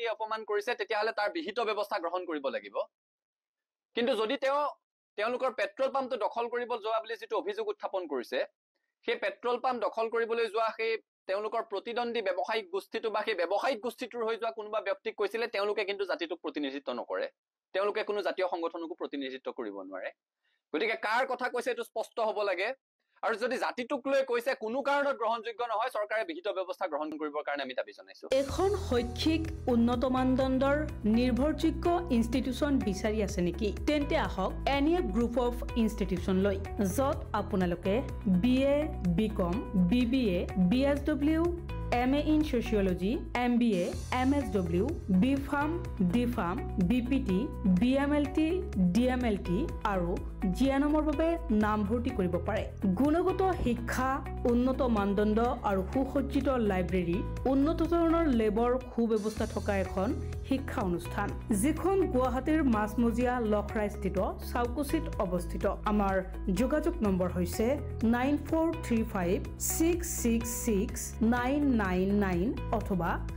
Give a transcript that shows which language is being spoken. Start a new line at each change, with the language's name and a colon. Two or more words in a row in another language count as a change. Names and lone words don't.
Assamese: এই অপমান কৰিছে তেতিয়াহ'লে তাৰ বিহিত ব্যৱস্থা গ্ৰহণ কৰিব লাগিব কিন্তু যদি তেওঁলোকৰ পেট্ৰল পাম্পটো দখল কৰিব যোৱা বুলি যিটো অভিযোগ উত্থাপন কৰিছে সেই পেট্ৰল পাম্প দখল কৰিবলৈ যোৱা সেই তেওঁলোকৰ প্ৰতিদ্বন্দ্বী ব্যৱসায়িক গোষ্ঠীটো বা সেই ব্যৱসায়িক গোষ্ঠীটোৰ হৈ যোৱা কোনোবা ব্যক্তিক কৈছিলে তেওঁলোকে কিন্তু জাতিটোক প্ৰতিনিধিত্ব নকৰে তেওঁলোকে কোনো জাতীয় সংগঠনকো প্ৰতিনিধিত্ব কৰিব নোৱাৰে গতিকে কাৰ কথা কৈছে এইটো স্পষ্ট হ'ব লাগে আৰু যদি জাতিটোক লৈ কৈছে কোনো কাৰণত গ্ৰহণযোগ্য নহয় চৰকাৰে বিহিত ব্যৱস্থা গ্ৰহণ কৰিবৰ কাৰণে আমি দাবী জনাইছো এখন শৈক্ষিক উন্নত মানদণ্ডৰ নিৰ্ভৰযোগ্য ইনষ্টিটিউচন বিচাৰি আছে নেকি তেন্তে আহক এনিএফ গ্ৰুপ অফ ইনষ্টিটিউচন লৈ য'ত আপোনালোকে BA
English: BCom BBA BSW MA in Sociology, MBA, MSW, BPharm, DPharm, BPT, BMLT, DMLT আৰু
Assamese: জিএনএমৰ বাবে নামভৰ্তি কৰিব পাৰে গুণগত শিক্ষা উন্নত মানদণ্ড আৰু সুসজ্জিত লাইব্ৰেৰী উন্নত ধৰণৰ লেবৰ সুব্যৱস্থা থকা এখন শিক্ষা অনুষ্ঠান যিখন গুৱাহাটীৰ মাছমজিয়া লখৰাস্থিত চাউকুচিত অৱস্থিত আমাৰ যোগাযোগ নম্বৰ হৈছে 94356669 099 অথবা